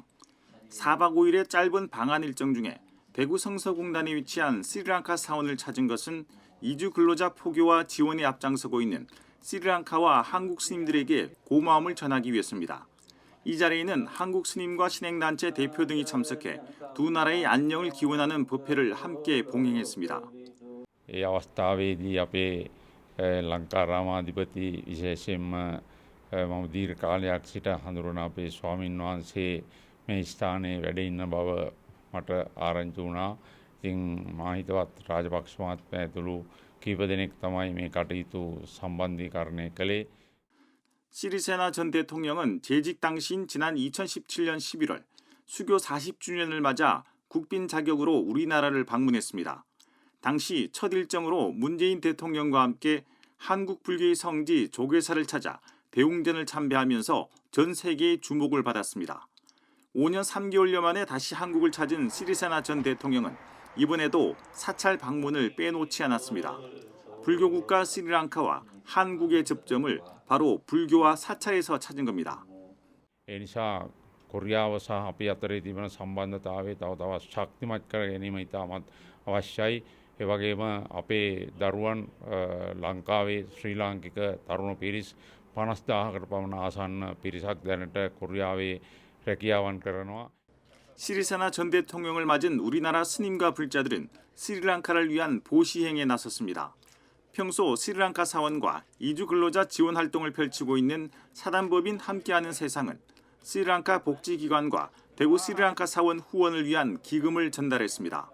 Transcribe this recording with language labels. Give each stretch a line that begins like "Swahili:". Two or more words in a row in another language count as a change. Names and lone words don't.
Korean: 4박 5일의 짧은 방한 일정 중에 대구 성서공단에 위치한 스리랑카 사원을 찾은 것은 이주 근로자 포교와 지원에 앞장서고 있는 스리랑카와 한국 스님들에게 고마움을 전하기 위해서입니다. 이 자리에는 한국 스님과 신행단체 대표 등이 참석해 두 나라의 안녕을 기원하는 법회를 함께 봉행했습니다.
Sinhala: ඒ අවස්ථාවේදී අපේ ලංකා රාමාධිපති විශේෂයෙන්ම මම දීර්ඝ කාලයක් සිට හඳුනන අපේ ස්වාමින් වහන්සේ මේ ස්ථානයේ වැඩ ඉන්න බව මට ආරංචි වුණා. ඉතින් මා හිතවත් රාජපක්ෂ මහත්මයා ඇතුළු කීප දෙනෙක් තමයි මේ කටයුතු සම්බන්ධීකරණය කළේ.
Korean: 시리세나 전 대통령은 재직 당시인 지난 2017년 11월 수교 40주년을 맞아 국빈 자격으로 우리나라를 방문했습니다. 당시 첫 일정으로 문재인 대통령과 함께 한국 불교의 성지 조계사를 찾아 대웅전을 참배하면서 전 세계의 주목을 받았습니다. 5년 3개월여 만에 다시 한국을 찾은 시리세나 전 대통령은 이번에도 사찰 방문을 빼놓지 않았습니다. 불교 국가 스리랑카와 한국의 접점을 바로 불교와 사찰에서 찾은 겁니다.
Sinhala: ඒ නිසා කොරියාව සහ අපි අතරේ තිබෙන සම්බන්ධතාවය තව තවත් ශක්තිමත් කර ගැනීම ඉතාමත් අවශ්‍යයි. ඒ වගේම අපේ දරුවන් ලංකාවේ ශ්‍රී ලාංකික තරුණ පිරිස් 50,000කට පමණ ආසන්න පිරිසක් දැනට කොරියාවේ රැකියාවන් කරනවා.
Korean: 시리세나 전 대통령을 맞은 우리나라 스님과 불자들은 스리랑카를 위한 보시행에 나섰습니다. 평소 스리랑카 사원과 이주 근로자 지원 활동을 펼치고 있는 사단법인 함께하는 세상은 스리랑카 복지기관과 대구 스리랑카 사원 후원을 위한 기금을 전달했습니다.